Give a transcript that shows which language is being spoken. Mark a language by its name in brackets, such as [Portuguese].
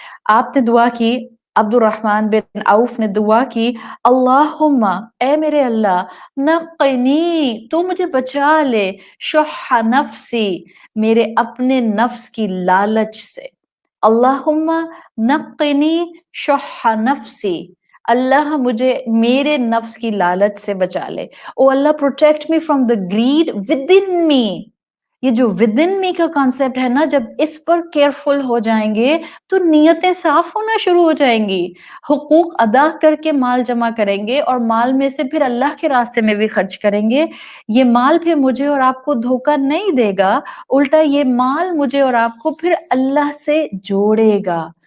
[Urdu] آپ نے دعا کی, عبد الرحمن بن عوف نے دعا کی, [Arabic] اللہم, [Urdu] اے میرے اللہ, [Arabic] نقنی, [Urdu] تو مجھے بچا لے, [Arabic] شح نفسی, [Urdu] میرے اپنے نفس کی لالچ سے. [Arabic] اللہم نقنی شح نفسی, [Urdu] اللہ مجھے میرے نفس کی لالچ سے بچا لے. [English] O اللہ, protect me from the greed within me. [Urdu] یہ جو [English] within me [Urdu] کا کانسیپٹ ہے نا, جب اس پر کیئرفل ہو جائیں گے تو نیتیں صاف ہونا شروع ہو جائیں گی. حقوق ادا کر کے مال جمع کریں گے اور مال میں سے پھر اللہ کے راستے میں بھی خرچ کریں گے. یہ مال پھر مجھے اور آپ کو دھوکہ نہیں دے گا, الٹا یہ مال مجھے اور آپ کو پھر اللہ سے جوڑے گا.